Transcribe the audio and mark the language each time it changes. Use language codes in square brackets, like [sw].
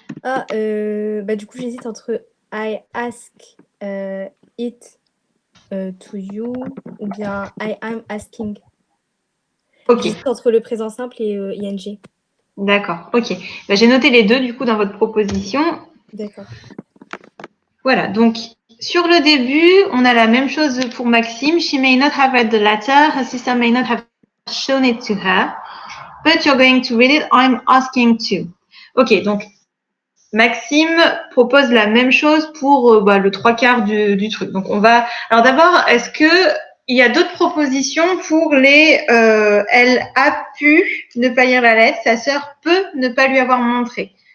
[fr] Ah, du coup, j'hésite entre [en] I ask it to you [fr] ou bien [en] I am asking. [fr] Ok, J'hésite entre le présent simple et ing. d'accord, ok. Ben, j'ai noté les deux du coup dans votre proposition. D'accord. Voilà, donc sur le début, on a la même chose pour Maxime. [en] She may not have read the letter. Her sister may not have shown it to her. But you're going to read it. I'm asking to. [fr] Ok, donc Maxime propose la même chose pour le trois quarts du truc. Donc on va. Alors d'abord, est-ce que il y a d'autres propositions pour les elle a pu ne pas lire la lettre, sa sœur peut ne pas lui avoir montré.